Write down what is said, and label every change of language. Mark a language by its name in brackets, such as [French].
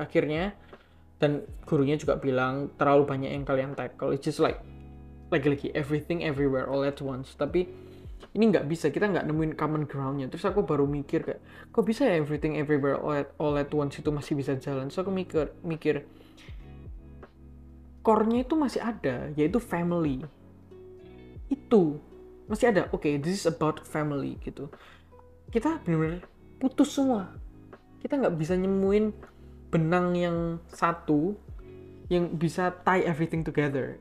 [Indonesian] Akhirnya, dan gurunya juga bilang terlalu banyak yang kalian tackle. [English] It's just like lagi-lagi everything everywhere all at once. [Indonesian] Tapi ini nggak bisa, kita nggak nemuin common ground-nya. Terus aku baru mikir kayak, kok bisa ya everything everywhere all at once itu masih bisa jalan. So aku mikir core-nya itu masih ada, yaitu family. Itu masih ada. [English] Oke, this is about family gitu. [Indonesian] Kita benar-benar putus semua. Kita nggak bisa nemuin benang yang satu yang bisa [English] tie everything together.